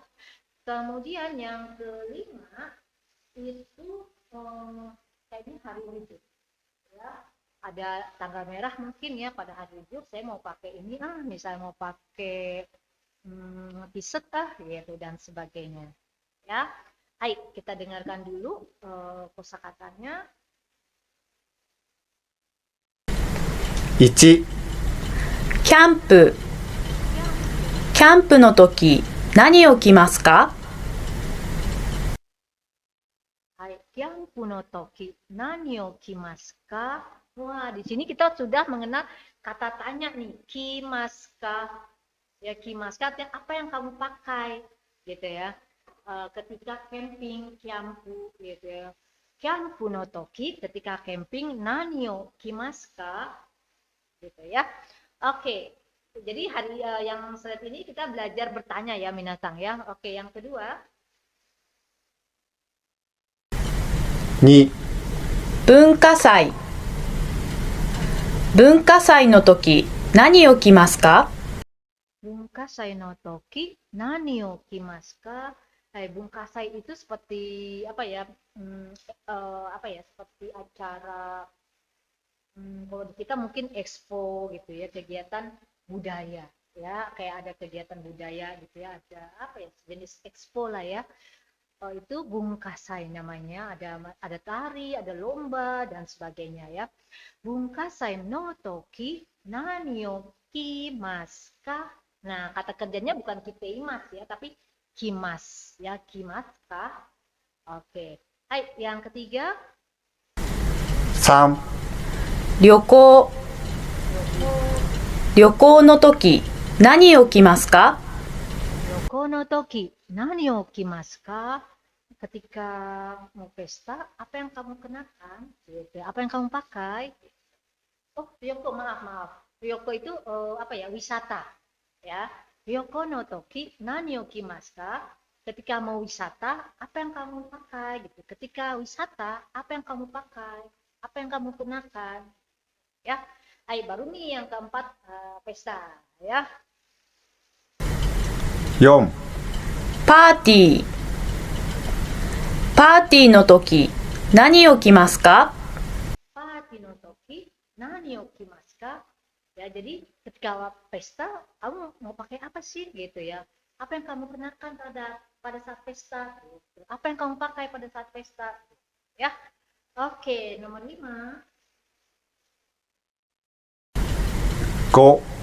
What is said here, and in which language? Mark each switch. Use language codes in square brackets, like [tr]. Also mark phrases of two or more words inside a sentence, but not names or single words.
[id] Kemudian yang kelima itu kayaknya hari libur ya. Ada tanggal merah mungkin ya, pada hari libur saya mau pakai ini misalnya mau pakai t-shirt gitu dan sebagainya ya. Hai, kita dengarkan dulu kosakatanya. [ja] 1、キャンプ。キャンプの時、何を着ますか？はい、キャンプの時何を着ますか？ [id] Wah, di sini kita sudah mengenal kata tanya nih, kimaska. Ya, kimaska artinya apa yang kamu pakai, gitu ya. Ketika camping, kyampu, gitu ya. [ja] キャンプの時, [id] ketika camping, [ja] 何を着ますか, [id] gitu ya. Oke, jadi hari yang saat ini kita belajar bertanya ya, minasang ya. Oke, yang kedua. [ja] 2、文化祭。文化祭の時、何を着ますか？文化祭の時何を着ますか? [id] Bungkasai itu seperti apa ya? Apa ya? Seperti acara kalau di kita mungkin expo gitu ya, kegiatan budaya ya, kayak ada kegiatan budaya gitu ya, ada apa ya? Jenis expo lah ya. Itu bungkasai namanya, ada tari, ada lomba dan sebagainya ya. [ja] 文化祭の時何を着ますか? [id] Nah, kata kerjanya bukan kiteimas ya, tapi kimas ya, [ja] 着ますか? [id] Oke. Hai, yang ketiga. [ja] 3、旅行。旅行の時、何を着ますか？ヨコの時何を着ますか? [id] Ketika mau pesta, apa yang kamu kenakan? Gitu. Apa yang kamu pakai? Oh, Ryoko, maaf. Ryoko itu apa ya? Wisata. Ya. [ja] 旅行の時何を着ますか? [id] Ketika mau wisata, apa yang kamu pakai? Gitu. Ketika wisata, apa yang kamu pakai? Apa yang kamu kenakan? Ya. Baru nih yang keempat, pesta. Ya. [ja] 4、パーティー。パーティーの時、何を着ますか？パーティーの時何を着ますか? [id] Ya, jadi ketika pesta, kamu mau pakai apa sih gitu ya? Apa yang kamu kenakan pada saat pesta? Gitu. Apa yang kamu pakai pada saat pesta? Ya. Oke, nomor 5. [ja] 5、